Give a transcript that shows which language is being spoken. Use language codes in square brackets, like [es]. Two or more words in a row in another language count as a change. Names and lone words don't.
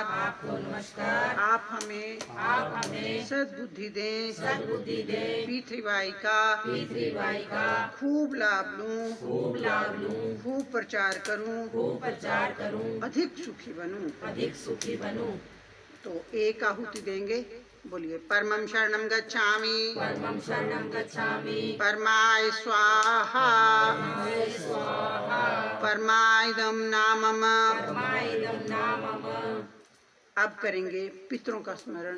[hi] आप हमें सद्बुद्धि दें पृथ्वी का खूब लाभ लूं खूब प्रचार करूं अधिक सुखी बनूं। तो एक आहुति देंगे। बोलिए [sa] परमं शरणं गच्छामि परमाय स्वाहा परमायदम नामम। [hi] अब करेंगे पितरों का स्मरण।